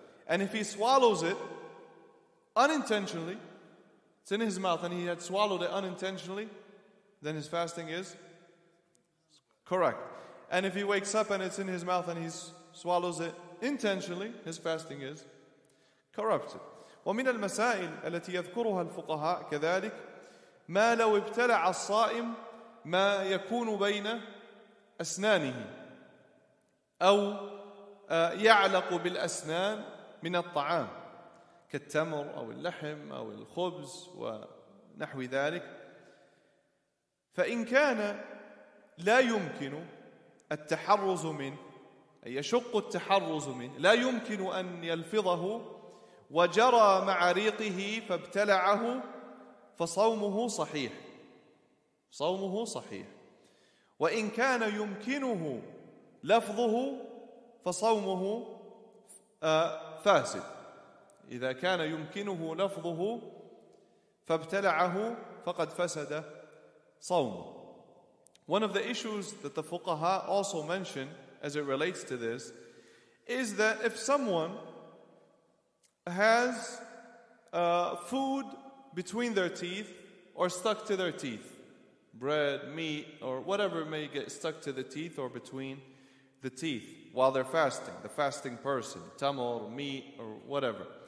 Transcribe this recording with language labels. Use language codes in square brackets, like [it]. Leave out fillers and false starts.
[en] And if he swallows it unintentionally, it's in his mouth and he had swallowed it unintentionally, then his fasting is correct. And if he wakes up and it's in his mouth and he swallows it intentionally, his fasting is corrupted. [ar] ومن المسائل التي يذكرها الفقهاء كذلك ما لو ابتلع الصائم ما يكون بين أسنانه أو يعلق بالأسنان من الطعام كالتمر أو اللحم أو الخبز ونحو ذلك. فإن كان لا يمكن التحرز منه، أي يشق التحرز منه، لا يمكن أن يلفظه وجرى مع ريقه فابتلعه فصومه صحيح. صومه صحيح. وإن كان يمكنه لفظه فصومه فاسد. إذا كان يمكنه لفظه فابتلعه فقد فسد صومه. [en] One of the issues that the fuqaha also mention as it relates to this is that if someone has food between their teeth or stuck to their teeth, bread, meat, or whatever may get stuck to the teeth or between the teeth while they're fasting, the fasting person, tamar, meat, or whatever.